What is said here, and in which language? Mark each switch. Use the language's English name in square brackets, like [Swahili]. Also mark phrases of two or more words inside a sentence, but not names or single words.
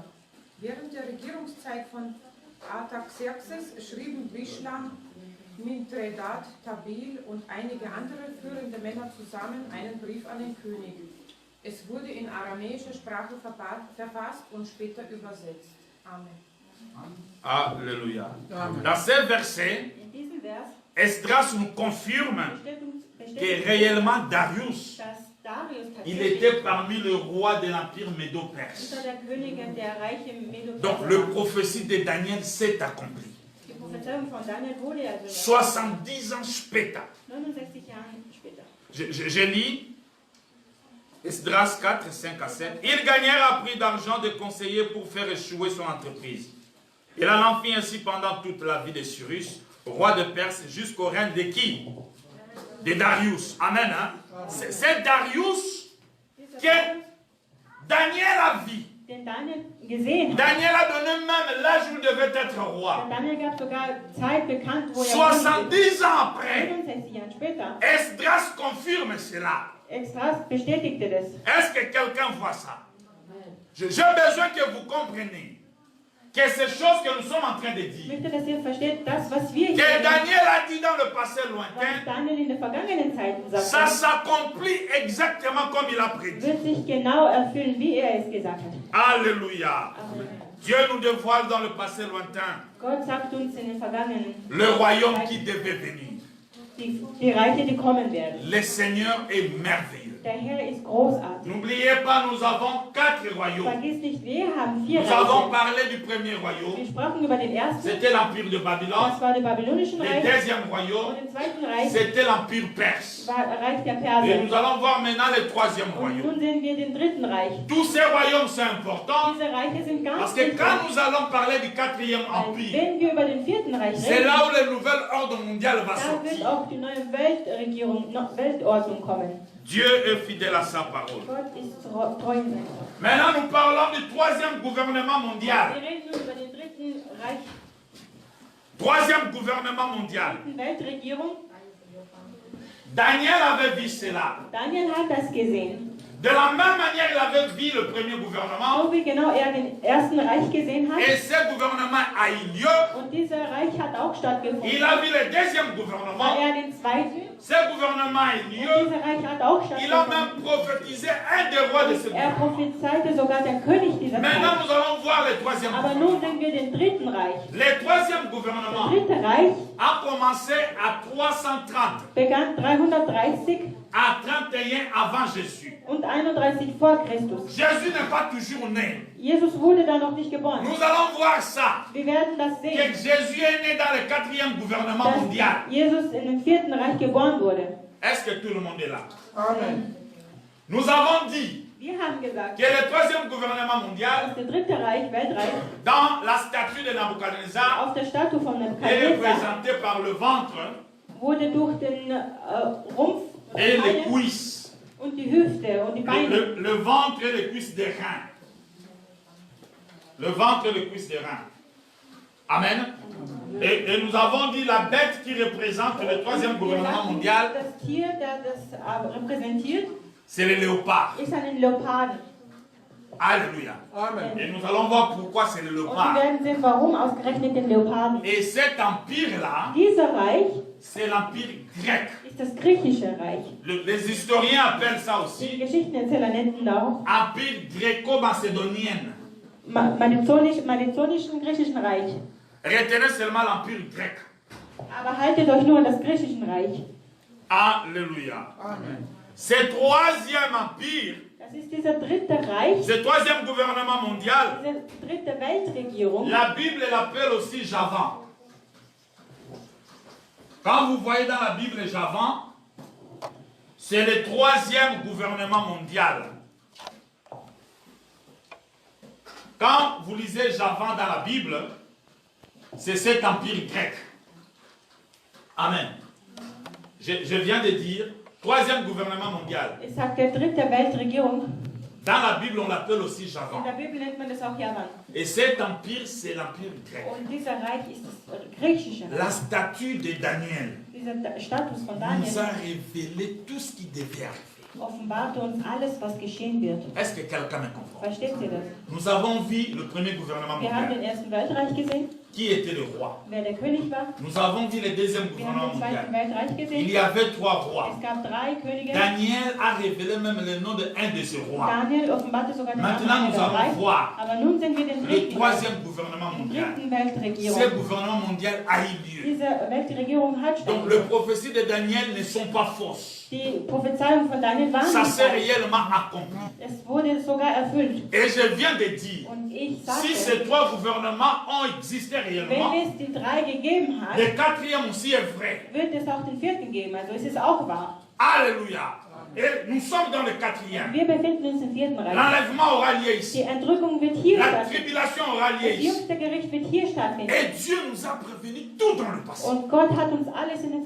[German] Während der Regierungszeit von Artaxerxes schrieben Bishlam, Mithredat, Tabil und einige andere führende Männer zusammen einen Brief an den König. Es wurde in aramäischer Sprache verfasst und später übersetzt. [French] Amen. Alléluia. Amen. Dans ce verset, [German] In diesem Vers [French] Esdras nous confirme que [German] bestätigt, [French] réellement Darius, [German] dass Darius [French] il [German] tatsächlich [French] était parmi les rois de l'empire médo-perse. [German] unter der Königin der Reiche Medo-Perser [French] Donc le [German] war. [French] prophétie de Daniel s'est accomplie. [German] Die Prophezeiung von Daniel wurde also [French] 70 ans später. [German] 69 Jahre später. [French] Je lis Esdras 4, 5 à 7. Ils gagnèrent à prix d'argent des conseillers pour faire échouer son entreprise. Il en fit ainsi pendant toute la vie de Cyrus, roi de Perse, jusqu'au règne de qui? De Darius. Amen. Hein? C'est Darius que Daniel a vu. [German] Den Daniel gesehen hat. [French] Daniel a donné même l'âge où il devait être roi. [German] Denn Daniel gab sogar Zeit bekannt, wo er [French] 70 ans après, [German] 61 Jahre später. [French] Esdras confirme cela. [German] Extras bestätigte das. [French] Est-ce que quelqu'un voit ça? J'ai besoin que vous compreniez que ces choses que nous sommes en train de [German] Ich [French] dire, [German] möchte, dass ihr versteht, das, was wir [French] que [German] hier [French] Daniel a dit dans le passé [German] was [French] lointain, [German] Daniel in den vergangenen Zeiten [French] ça [German] sagte, [French] s'accomplit exactement comme il a prédit. [German] wird sich genau erfüllen, wie er es gesagt hat. [French] Alléluia. Amen. Dieu nous dévoile dans le passé lointain [German] Gott sagt uns in den vergangenen, [French] le royaume qui devait venir. [German] die Reiche, die kommen werden. [French] Le Seigneur est merveilleux. [German] Der Herr ist großartig. [French] N'oubliez pas, nous avons 4 royaumes. [German] Vergiss nicht, wir haben 4 [French] Nous avons [German] Reiche. [French] parlé du premier [German] Wir [French] royaume, [German] sprachen über den ersten, [French] c'était l'empire de Babylone. [German] das war der babylonischen [French] Le [German] Reich. [French] deuxième [German] Und [French] royaume, [German] im zweiten Reich [French] c'était l'empire perse. [German] war Reich der [French] Et [German] Perser. [French] nous allons voir maintenant le troisième [German] Und [French] royaume. [German] nun sehen wir den dritten Reich. [French] Tous ces royaumes sont importants [German] Diese Reiche sind ganz [French] parce que [German] wichtig. [French] quand nous allons parler du quatrième [German] Weil [French] empire, [German] wenn wir über den vierten Reich [French] c'est [German] reden, [French] là où le nouvel ordre mondial va [German] da wird [French] sortir. [German] auch die neue Weltregierung, Weltordnung kommen. [French] Dieu est fidèle à sa parole. [German] Gott ist treu in seinem Wort. [French] Maintenant, nous parlons du troisième gouvernement [German] Wir [French] mondial. [German] reden nun über den dritten Reich, [French] Troisième gouvernement mondial. [German] dritten Weltregierung. [French] Daniel avait vu cela. [German] Daniel hat das gesehen. [French] De la même manière, il avait vu le premier gouvernement. [German] So wie genau er den ersten Reich gesehen hat. [French] Et ce gouvernement a eu lieu. [German] Und dieser Reich hat auch stattgefunden. [French] Il a vu le deuxième [German] War [French] gouvernement. [German] er den zweiten. [French] Ce gouvernement a eu [German] Und [French] lieu. [German] dieser Reich hat auch [French] Il a [German] stattgefunden. [French] même prophétisé un des rois de ce [German] Er [French] gouvernement. [German] prophezeite sogar der König dieser [French] Maintenant, [German] Zeit. [French] nous allons voir le troisième [German] Aber [French] gouvernement. [German] nun sehen wir den dritten Reich. [French] Le troisième [German] Das [French] gouvernement [German] dritte Reich [French] a commencé à 330, [German] begann 330 [French] à 31 avant Jésus. [German] und 31 vor Christus. [French] Jésus n'est pas toujours né. [German] Jesus wurde da noch nicht geboren. [French] Nous allons voir ça. [German] Wir werden das [French] Que [German] sehen, [French] Jésus est né dans le quatrième gouvernement [German] dass [French] mondial. [German] Jesus in dem vierten Reich geboren wurde. [French] Est-ce que tout le monde est là? Amen. Nous avons dit [German] Wir haben gesagt, [French] que le troisième gouvernement mondial, [German] dass der dritte Reich, Weltreich, [French] dans la statue de Nabuchodonosor, [German] auf der Statue von [French] est [German] Nebukadnezar [French] représenté par le ventre [German] wurde durch den Rumpf [French] et les cuisses. [German] und die Hüfte und die Beine. [French] Le ventre et les cuisses des reins. Le ventre et les cuisses des reins. Amen. Et nous avons dit la bête qui représente le troisième [German] Wir [French] gouvernement [German] sagten, [French] mondial, [German] das Tier, das das repräsentiert, [French] c'est le léopard. [German] ist ein Leoparden. [French] Alléluia. Amen. Et nous allons voir pourquoi c'est le [German] Und wir [French] léopard. [German] werden sehen, warum ausgerechnet den Leoparden. [French] Et cet empire-là, [German] Dieser Reich [French] c'est l'empire grec. [German] ist das griechische Reich. [French] Les historiens appellent ça [German] Die [French] aussi [German] Geschichtenerzähler nannten auch [French] empire gréco-macédonienne. [German] mazedonischen griechischen Reich. [French] Retenez seulement l'empire grec. [German] Aber haltet euch nur an das griechische Reich. [French] Alléluia. Amen. Ce troisième empire, [German] Das ist dieser dritte Reich, [French] ce troisième gouvernement mondial, [German] diese dritte Weltregierung. [French] la Bible l'appelle aussi Javan. Quand vous voyez dans la Bible Javan, c'est le troisième gouvernement mondial. Quand vous lisez Javan dans la Bible, c'est cet empire grec. Amen. Je viens de dire, troisième gouvernement mondial. [German] Es sagt der dritte Weltregierung. [French] Dans la Bible, on l'appelle aussi [German] In [French] Javan. [German] der Bibel nennt man das auch Javan. [French] Et cet empire, c'est l'empire grec. [German] Und dieser Reich ist das griechische [French] La [German] Reich. [French] statue de Daniel [German] Dieser Status von [French] nous a [German] Daniel [French] révélé tout ce qui devait arriver. [German] offenbarte uns alles, was geschehen wird. [French] Est-ce que quelqu'un me comprend? [German] Versteht ihr das? [French] Nous avons vu le premier gouvernement [German] Wir haben [French] mondial. [German] den Ersten Weltreich gesehen, [French] Qui était le roi? [German] wer der König war. [French] Nous avons vu le deuxième [German] Wir haben [French] gouvernement [German] den Zweiten [French] mondial. [German] Weltreich [French] Il [German] gesehen. [French] y avait 3 rois. [German] Es gab 3 Könige. [French] Daniel a révélé même le nom de un de ces rois. [German] Daniel offenbarte sogar den Namen [French] Maintenant, nous [German] der [French] allons [German] 3. [French] voir [German] Aber nun sind wir den [French] le [German] dritten, [French] troisième gouvernement mondial. [German] dritten Weltregierung. [French] Ce gouvernement mondial a eu lieu. [German] Diese Weltregierung hat [French] Donc, les [German] stattgefunden. [French] prophéties de Daniel ne sont pas fausses. [German] Die Prophezeiung von Daniel waren [French] Ça [German] nicht [French] s'est [German] falsch. [French] réellement accompli. [German] Es wurde sogar erfüllt. [French] Et je viens de dire, [German] Und ich [French] si [German] sagte, [French] ces 3 gouvernements ont existé [German] wenn [French] réellement, [German] es die 3 gegeben hat, [French] le 4e aussi est vrai. [German] wird es auch den 4. geben. Also es ist auch wahr. [French] Alléluia. Et nous sommes dans le 4e. [German] Wir befinden uns im 4. Reich. [French] L'enlèvement aura lieu [German] Die [French] ici. [German] Entrückung wird hier [French] La [German] stattfinden. [French] tribulation aura lieu [German] Das [French] ici. [German] jüngste Gericht wird hier stattfinden. [French] Et Dieu nous a prévenu tout dans le passé. [German] Und Gott hat uns alles in den